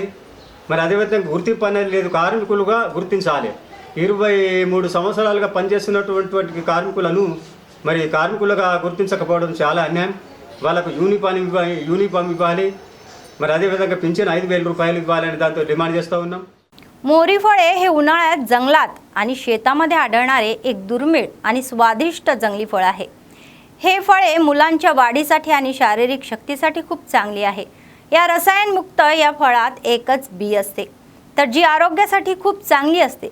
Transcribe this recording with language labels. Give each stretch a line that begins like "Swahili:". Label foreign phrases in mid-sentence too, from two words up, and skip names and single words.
Telugu: మరి అదేవిధంగా గుర్తింపు అనేది లేదు, కార్మికులుగా గుర్తించాలి। 23 సంవత్సరాలుగా పనిచేస్తున్నటువంటి కార్మికులను మరి కార్మికులుగా गुर्तिंచకపోవడం చాలా అన్యాయం। వాళ్ళకు యూనిఫామ్ ఇవ్వాలి, మరి అదేవిధంగా పింఛన్ 5,000 రూపాయలు ఇవ్వాలని దాంతో డిమాండ్ చేస్తూ ఉన్నాం।
Marathi: मोरी फळे हे उन्हाळ्यात जंगलात आणि शेतामध्ये आढळणारे एक दुर्मिळ आणि स्वादिष्ट जंगली फळ आहे। हे फळे मुलांच्या वाढीसाठी आणि शारीरिक शक्तीसाठी खूप चांगली आहे। या रसायनमुक्त या फळात एकच बी असते, तर जी आरोग्यासाठी खूप चांगली असते।